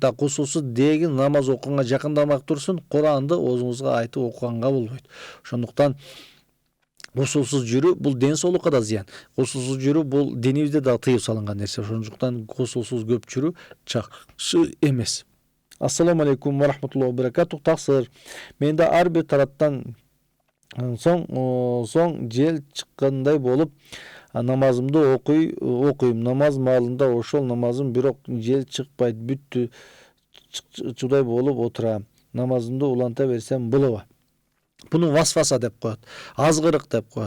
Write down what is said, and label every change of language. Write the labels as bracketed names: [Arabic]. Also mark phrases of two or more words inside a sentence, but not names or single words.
[Kyrgyz] Гусулсуз дегин намаз окуганга жакындамак турсун, Куранды оозуңузга айтып окуганга болбойт. Ошондуктан гусулсуз жүрүү бул ден соолукка да зыян. Гусулсуз жүрүү бул динибизде да тыюу салынган нерсе. Ошондуктан гусулсуз көп жүрүү жакшы эмес. [Arabic] السلام عليكم ورحمة الله وبركاته. [Kyrgyz] Таксыр. Менде ар бир тараптан соң жел чыккандай болуп намазымды окуйм. Намаз маалында ошол намазым, бирок жел чыкпайт, бүттү чудай болуп отурам. Намазымды уланта берсем болобу? Буну васваса деп коет, азгырык деп коет.